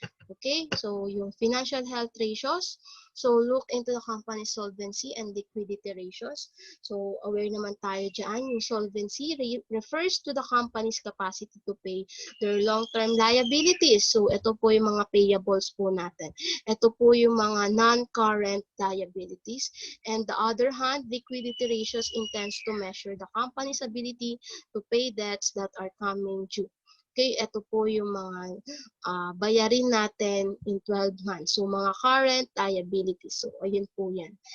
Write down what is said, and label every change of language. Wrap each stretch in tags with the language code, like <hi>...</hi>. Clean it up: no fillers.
<en>Okay, so yung financial health ratios, so look into the company's solvency and liquidity ratios. So aware</en> <tl>naman tayo dyan, yung</tl> <en>solvency refers to the company's capacity to pay their long-term liabilities.</en> <tl>So ito po yung mga payables po natin. Ito po yung mga non-current liabilities.</tl> <en>And the other hand, liquidity ratios intends to measure the company's ability to pay debts that are coming due.</en> <tl>Okay, ito po yung mga bayarin natin in 12 months. So, mga current liabilities. So, ayun po yan.</tl>